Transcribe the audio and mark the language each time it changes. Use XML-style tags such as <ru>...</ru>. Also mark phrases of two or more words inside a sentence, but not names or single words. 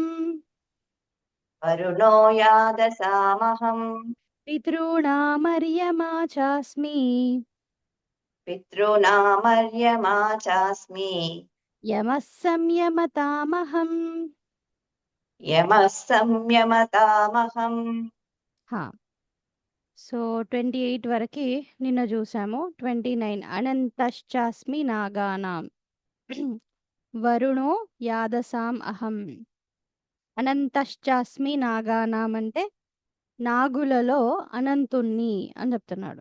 <sa>वरुणो यादसामहम् पितॄणामर्यमा चास्मि पितॄणामर्यमा चास्मि यमः संयमतामहम्। यमः संयमतामहम्।</sa> <te>సో 28 వరకు నిన్న చూసాము.</te> <sa>29 अनन्तश्चास्मि नागानां वरुणो यादसां अहं. अनन्तश्चास्मि नागानां</sa> <te>అంటే నాగులలో అనంతుణ్ణి అని చెప్తున్నాడు.</te>